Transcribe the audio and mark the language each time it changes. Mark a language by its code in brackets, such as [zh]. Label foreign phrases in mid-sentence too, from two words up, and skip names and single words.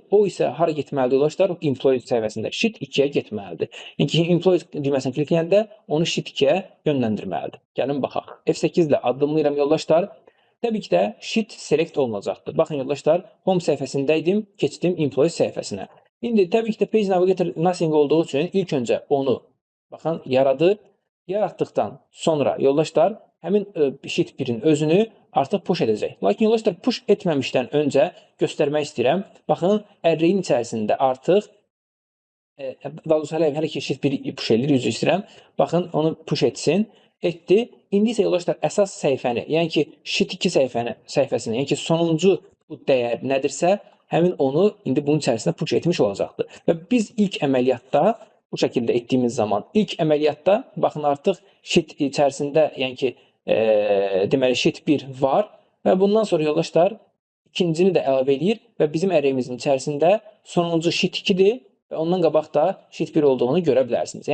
[az] O isə hara getməlidir yoldaşlar? Employees səhifəsində sheet 2-yə getməlidir. Yəni employees düyməsini klikləyəndə onu sheet 2-yə yönləndirməlidir. Gəlin baxaq. F8 ilə addımlayıram yoldaşlar. Təbii ki də [en] sheet select [az] olunacaqdır. Baxın yoldaşlar, home səhifəsindəydim, keçdim employees səhifəsinə. İndi təbii ki də [en] page navigator nothing [az] olduğu üçün ilk öncə onu baxın yaradır. Yaratdıqdan sonra yoldaşlar həmin sheet 1-in özünü artıq push edəcək. Lakin yoldaşlar, push etməmişdən öncə göstərmək istəyirəm. Baxın, array-in içərisində artıq daha doğrusu hələ ki sheet 1 push edir, üzr istəyirəm. Baxın, onu push etsin. Etdi. İndi isə yoldaşlar, əsas səhifəni, yəni ki sheet 2 səhifəsini, yəni ki sonuncu bu dəyər nədirsə, həmin onu indi bunun içərisində push etmiş olacaqdır. Və biz ilk əməliyyatda bu şəkildə etdiyimiz zaman, ilk əməliyyatda baxın artıq sheet içərisində, yəni ki deməli sheet 1 var və bundan sonra yoldaşlar ikincini də əlavə edir və bizim array-imizin içərisində sonuncu sheet 2-dir və ondan qabaq da sheet 1 olduğunu görə bilərsiniz.